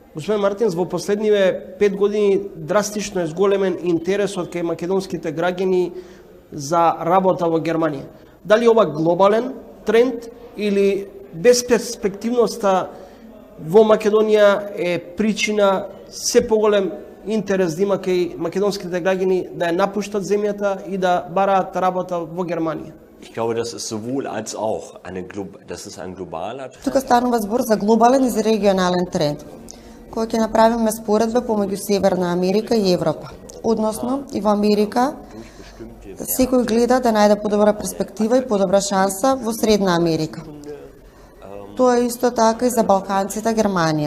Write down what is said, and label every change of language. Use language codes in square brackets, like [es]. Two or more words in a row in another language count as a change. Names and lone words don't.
[mk] Господин Мартинс, во последниве 5 години драстично е зголемен интересот кај македонските граѓани за работа во Германија. Дали ова глобален тренд или безперспективноста во Македонија е причина се поголем интерес да има кај македонските граѓани да ја напуштат земјата и да бараат работа во Германија? [de] Ich glaube, das ist sowohl als auch das ist ein globaler Trend. [mk] Тука станува збор за глобален и за регионален тренд, кој ќе направиме споредба помеѓу Северна Америка и Европа. Односно, и во Америка секој гледа да најде подобра перспектива и подобра шанса во Средна Америка. Тоа е исто така и за балканците Германија.